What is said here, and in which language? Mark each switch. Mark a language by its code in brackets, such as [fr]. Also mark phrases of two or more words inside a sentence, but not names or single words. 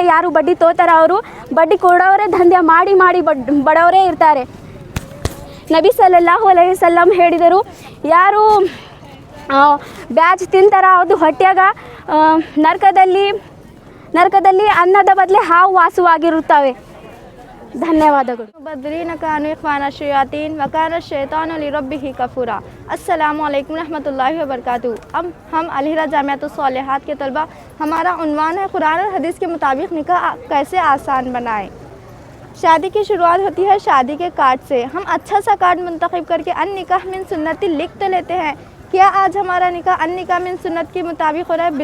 [kn] ಯಾರು ಬಡ್ಡಿ ತೋತಾರೆ ಅವರು ಬಡ್ಡಿ ಕೊಡೋರೇ ದಂಧೆ ಮಾಡಿ ಬಡವರೇ ಇರ್ತಾರೆ. ನಬಿ [ar] صلى الله عليه وسلم [kn] ಹೇಳಿದರು, ಯಾರು ಬ್ಯಾಜ್ ತಿಂತಾರ ಅದು ಹೊಟ್ಟೆಯಾಗ ನರಕದಲ್ಲಿ ಅನ್ನದ ಬದಲೇ ಹಾವು ವಾಸವಾಗಿರುತ್ತವೆ. ಧನ್ಯವಾದಗಳು. [ar] المبذرين كانوا إخوان الشياطين وكان الشيطان لربه كفورا. السلام عليكم رحمة الله و بركاته. [ur] اب ہم الحرا جامعۃ الصالحات کے طلبہ، ہمارا عنوان ہے قرآن اور حدیث کے مطابق نکاح کیسے آسان بنائیں. شادی کی شروعات ہوتی ہے شادی کے کارڈ سے. ہم اچھا سا کارڈ منتخب کر کے [ar] النكاح من سنتي [ur] لکھ تو لیتے ہیں. کیا آج ہمارا نکاح [ar] النكاح من سنة [ur] کے مطابق ہو رہا ہے?